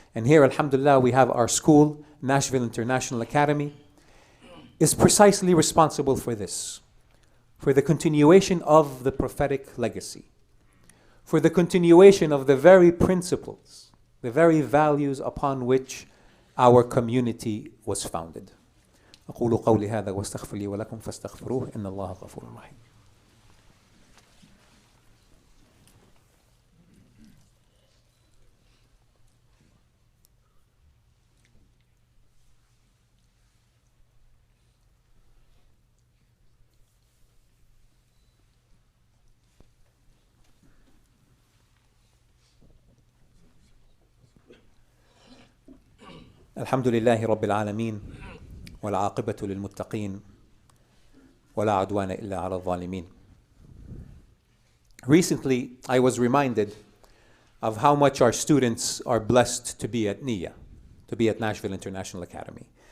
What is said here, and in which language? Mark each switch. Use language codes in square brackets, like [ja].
[en] And here, alhamdulillah, we have our school, Nashville International Academy, is precisely responsible for this, for the continuation of the prophetic legacy, for the continuation of the very principles, the very values upon which our community was founded. [ar] أقول قولي هذا واستغفر لي ولكم فاستغفروه إن الله غفور رحيم. الحمد لله رب العالمين والعاقبة للمتقين ولا عدوان إلا على الظالمين. [en] Recently, I was reminded of how much our students are blessed to be at NIA, to be at Nashville International Academy.